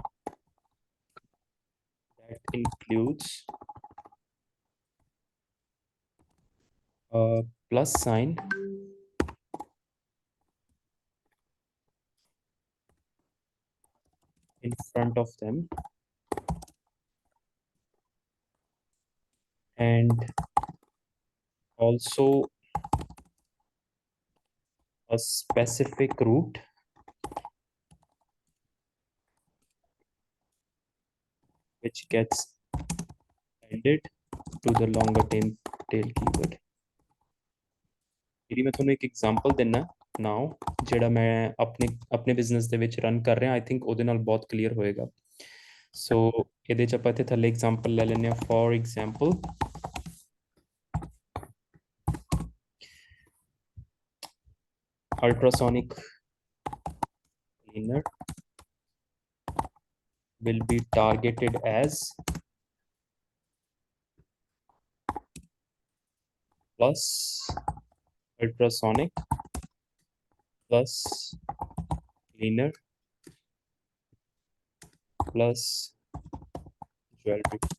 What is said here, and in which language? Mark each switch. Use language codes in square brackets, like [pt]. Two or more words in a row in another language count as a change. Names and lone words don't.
[en] that includes a plus sign in front of them and also a specific route which gets added to the longer tail keyword [pa] ਇਹਦੀ ਮੈਂ ਤੁਹਾਨੂੰ ਇੱਕ ਐਗਜ਼ਾਮਪਲ ਦਿੰਨਾ ਨਾਓ ਜਿਹੜਾ ਮੈਂ ਆਪਣੇ ਬਿਜ਼ਨਸ ਦੇ ਵਿੱਚ ਰਨ ਕਰ ਰਿਹਾ [en] I think [pa] ਉਹਦੇ ਨਾਲ ਬਹੁਤ ਕਲੀਅਰ ਹੋਏਗਾ ਸੋ ਇਹਦੇ ਚ ਆਪਾਂ ਇੱਥੇ ਥੱਲੇ ਐਗਜ਼ਾਮਪਲ ਲੈ ਲੈਂਦੇ ਆ [en] for example ultrasonic cleaner will be targeted as plus ultrasonic plus cleaner plus jewelry.